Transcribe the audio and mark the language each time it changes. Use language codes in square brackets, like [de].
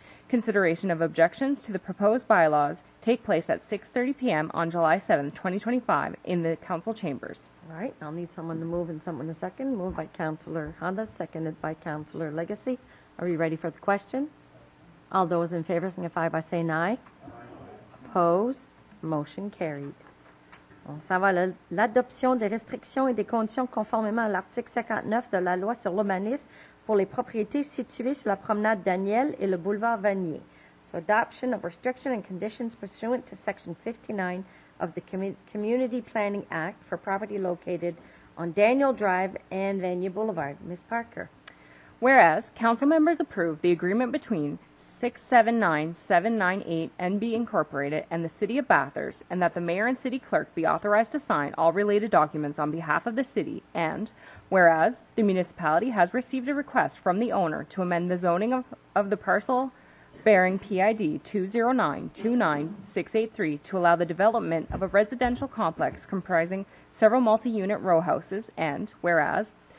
[en] Consideration of objections to the proposed bylaws take place at 6:30 p.m. on July 7, 2025 in the council chambers. All right, I'll need someone to move and someone to second. Moved by Councillor Honda, seconded by Councillor Legacy. Are we ready for the question? All those in favor signify by saying aye. Opposed? Motion carried. [fr] On s'en va à l'adoption des restrictions et des conditions conformément à l'article 59 de la loi sur l'urbanisme pour les propriétés situées sur la promenade Daniel et le boulevard Vanier. [en] So adoption of restriction and conditions pursuant to Section 59 of the Community Planning Act for property located on Daniel Drive and Vanier Boulevard. Ms. Parker. Whereas, council members approved the agreement between 679798 NB Incorporated and the City of Bathurst, and that the mayor and city clerk be authorized to sign all related documents on behalf of the city, and whereas the municipality has received a request from the owner to amend the zoning of the parcel bearing PID 209299683 to allow the development of a residential complex comprising several multi-unit row houses, and whereas